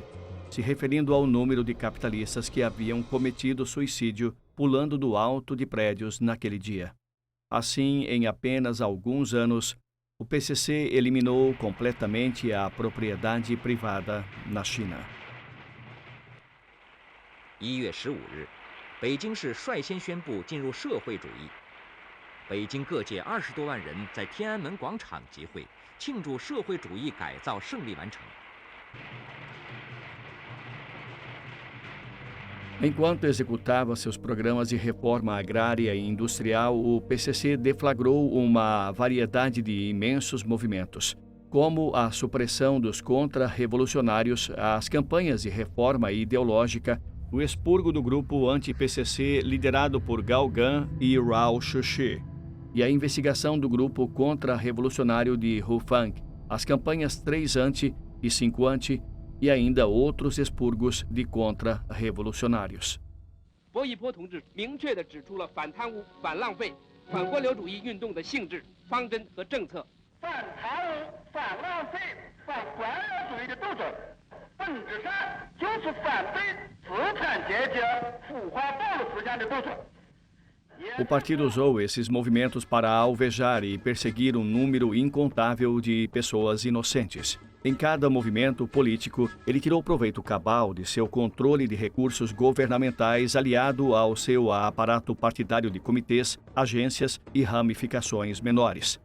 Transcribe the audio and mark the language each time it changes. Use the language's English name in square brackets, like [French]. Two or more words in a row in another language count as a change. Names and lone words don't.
[Portuguese] Se referindo ao número de capitalistas que haviam cometido suicídio pulando do alto de prédios naquele dia. Assim, em apenas alguns anos, o PCC eliminou completamente a propriedade privada na China. [Chinese] 1 月15日，北京市率先宣布进入社会主义。北京各界20多万人在天安门广场集会，庆祝社会主义改造胜利完成。 [Portuguese] Enquanto executava seus programas de reforma agrária e industrial, o PCC deflagrou uma variedade de imensos movimentos, como a supressão dos contra-revolucionários, as campanhas de reforma ideológica, o expurgo do grupo anti-PCC liderado por Gao Gan e Rao Xuxi, e a investigação do grupo contra-revolucionário de Hufang, as campanhas 3 anti e 5 anti, e ainda outros expurgos de contra-revolucionários. [Chinese] 薄一波同志明确地指出了反贪污、反浪费、反官僚主义运动的性质、方针和政策。反贪污、反浪费、反官僚主义的斗争，本质上就是反对资产阶级腐化暴力思想的斗争。 [Portuguese] O partido usou esses movimentos para alvejar e perseguir um número incontável de pessoas inocentes. Em cada movimento político, ele tirou proveito cabal de seu controle de recursos governamentais aliado ao seu aparato partidário de comitês, agências e ramificações menores.